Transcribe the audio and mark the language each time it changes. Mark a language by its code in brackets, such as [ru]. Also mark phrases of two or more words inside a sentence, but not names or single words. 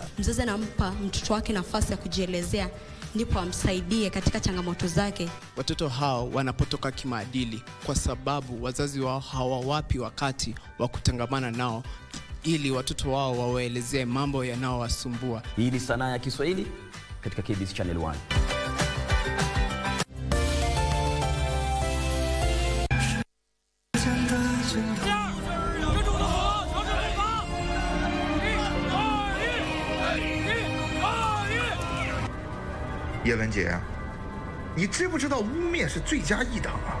[sw] Mzazi anampa mtoto wake nafasi ya kujielezea ndipo amsaidie katika changamoto zake. Watoto hao wanapotoka kimaadili kwa sababu wazazi wao hawawapi wakati wa kutangamana nao ili watoto wao wawaelezee mambo yanayowasumbua. Hii ni Sanaa ya Kiswahili katika KBC Channel 1. [zh] 叶文洁，你知不知道污蔑是罪加一等啊？